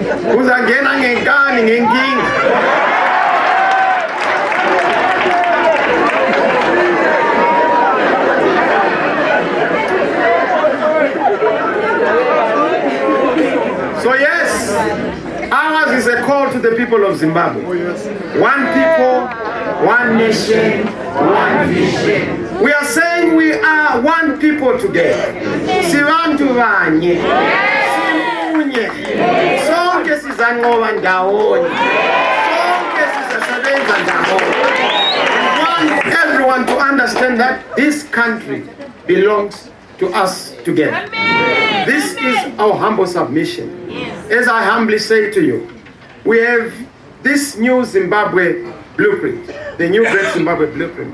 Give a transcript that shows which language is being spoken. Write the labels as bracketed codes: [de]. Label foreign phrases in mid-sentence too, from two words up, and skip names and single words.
[nd] Uzangena ngenkani ngenkinga. [en] So yes, ours is a call to the people of Zimbabwe. One people, one nation, one vision. We are saying we are one people together. [nd] Sivantu vanye, simunye, sonke sizanqoba ndawonye, sonke sizasebenza ndawonye. [en] We want everyone to understand that this country belongs to us together. This is our humble submission. As I humbly say to you, we have this new Zimbabwe blueprint, the new Great Zimbabwe blueprint.